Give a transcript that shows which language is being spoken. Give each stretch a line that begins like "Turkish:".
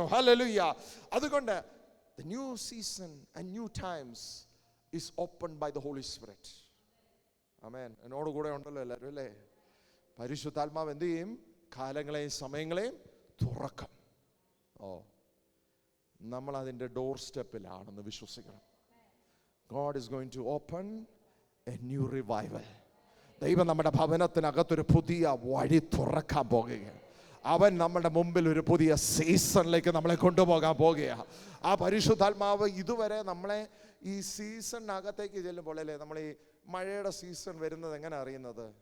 English: Hallelujah. അതുകൊണ്ട് the new season and new times is opened by the Holy Spirit. Amen.
Malayalam: എന്നോട് കൂടെ ഉണ്ടല്ലോ എല്ലാവരും അല്ലേ? പരിശുദ്ധാത്മാവ് എന്ത് ചെയ്യും? കാലങ്ങളെയും സമയങ്ങളെയും തുറക്കും. നമ്മൾ അതിൻ്റെ ഡോർ സ്റ്റെപ്പിലാണെന്ന് വിശ്വസിക്കണം.
English: God is going to open a new revival.
Malayalam: ദൈവം നമ്മുടെ ഭവനത്തിനകത്തൊരു പുതിയ വഴി തുറക്കാൻ പോകുകയാണ്. അവൻ നമ്മുടെ മുമ്പിൽ ഒരു പുതിയ സീസണിലേക്ക് നമ്മളെ കൊണ്ടുപോകാൻ പോകുകയാണ്. ആ പരിശുദ്ധാത്മാവ് ഇതുവരെ നമ്മളെ ഈ സീസണിനകത്തേക്ക് ചെല്ലുമ്പോൾ അല്ലേ, നമ്മൾ ഈ മഴയുടെ സീസൺ വരുന്നത് എങ്ങനെ അറിയുന്നത്?